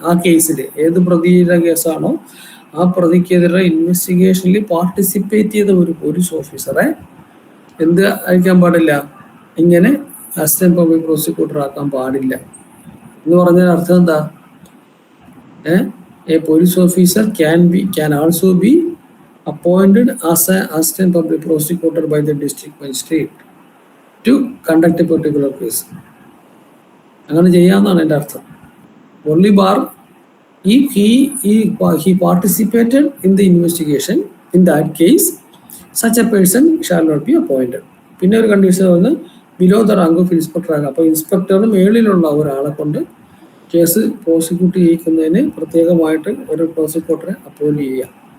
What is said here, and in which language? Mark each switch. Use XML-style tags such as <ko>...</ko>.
<ml>ആ കേസിൽ ഏത് പ്രതിയുടെ കേസാണോ ആ പ്രതിക്കെതിരെ ഇൻവെസ്റ്റിഗേഷനിൽ പാർട്ടിസിപ്പേറ്റ് ചെയ്ത ഒരു പോലീസ് ഓഫീസറെ എന്ത് അയക്കാൻ പാടില്ല, ഇങ്ങനെ അസിസ്റ്റന്റ് പബ്ലിക് പ്രോസിക്യൂട്ടർ ആക്കാൻ പാടില്ല എന്ന് പറഞ്ഞാൽ അർത്ഥം എന്താ?</ml> <en>A police officer can also be appointed as an assistant public prosecutor by the district magistrate to conduct a particular case.</en> <ml>അങ്ങനെ ചെയ്യാമെന്നാണ് എൻ്റെ അർത്ഥം.</ml> <en>only bar if he participated in the investigation, in that case such a person shall not be appointed.</en> <ml>പിന്നെ ഒരു condition വന്ന് below the rank of inspector ആകാം. അപ്പോൾ ഇൻസ്പെക്ടറിന് മേളിലുള്ള ഒരാളെ കൊണ്ട് കേസ് പ്രോസിക്യൂട്ട് ചെയ്യിക്കുന്നതിന് പ്രത്യേകമായിട്ട് ഒരു പ്രോസിക്യൂട്ടറെ അപ്പോയിന്റ് ചെയ്യാം.</ml>